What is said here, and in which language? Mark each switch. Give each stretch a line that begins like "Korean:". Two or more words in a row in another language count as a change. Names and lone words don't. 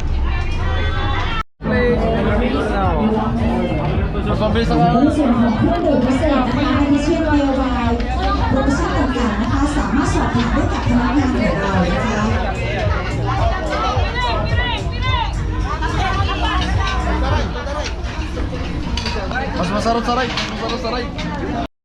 Filipino: Mas mabilis ako.
Thai: ในส่วนของเครื่องดื่มพิเศษนะคะที่ชื่อ Royal Wine โปรโมชั่นต่างๆนะคะสามารถสอบถามได้กับพนักงานของเรานะคะ
Filipino: Mas masarap saray.